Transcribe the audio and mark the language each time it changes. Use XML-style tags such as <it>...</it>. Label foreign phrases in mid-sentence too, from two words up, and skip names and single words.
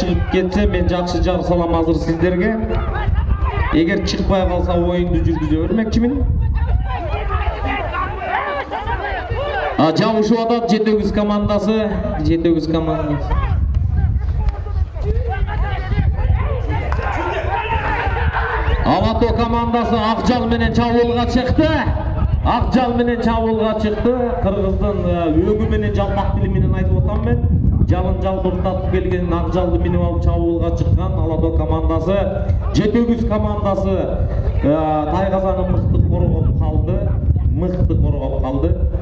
<kk>шығып кетсе мен жақсы жар салам азыр сіздерге егер шықпай қалса ойынды жүргізе бермекчимин</kk> <ky>жабышып атат жетөгүз командасы Алатау командасы Акжал менен чабуулга чыкты Кыргыздын өгү менен жалпак тили менен айтып атам мен жалын жалбыртатып келген Акжалды минип алып чабуулга чыккан Алатау командасы жетөгүз командасы Тайгазаны мыкты коргоп калды</ky>